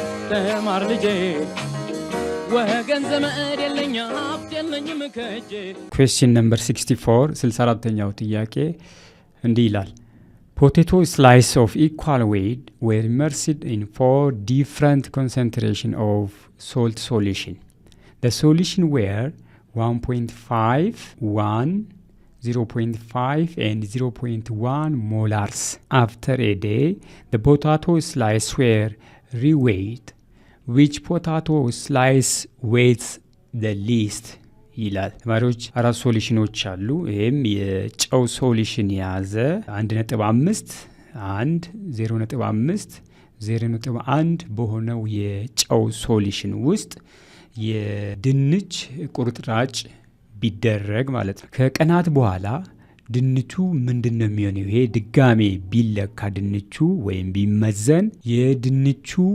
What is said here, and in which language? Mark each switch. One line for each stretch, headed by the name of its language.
Amharic: ተማር ልጄ ወገን ዘመድ የለኝ ሀብት የለኝም ከእጄ።
English: Question number 64
Amharic: 64ኛው ጥያቄ እንዲህ ይላል
English: Potato slices of equal weight were immersed in 4 different concentrations of salt solution. The solution were 1.5, 1, 0.5 and 0.1 molars. After a day, the potato slices were reweighed. Which potato slice weighs the least?
Amharic: ይላል ተማሪዎች አራት ሶሉሽኖች አሉ ይሄም የጨው ሶሉሽን ያዘ 1.5 1 0.5 0.1 በሆነው የጨው ሶሉሽን ውስጥ የድንች ቁርጥራጭ ቢደረግ ማለት ነው ከቀናት በኋላ ድንቹ ምንድነው የሚሆነው ይሄ ድጋሜ ቢለካ ድንቹ ወይም ቢመዘን የድንቹ